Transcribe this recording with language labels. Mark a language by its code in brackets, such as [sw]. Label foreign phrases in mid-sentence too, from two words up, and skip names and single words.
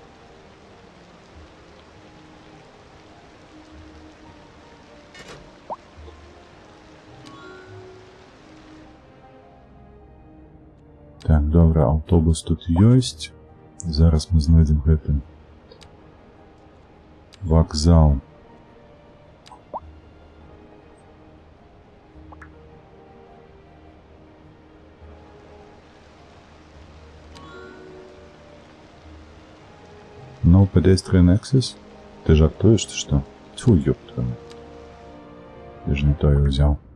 [be] Так, добра, аўтобус тут ёсць. Зараз мы знойдзем гэты вакзал. [en] No pedestrian access? [be] Ты жартуешь, [ru] ты что? Тьфу, ёпта. Я же не то его взял.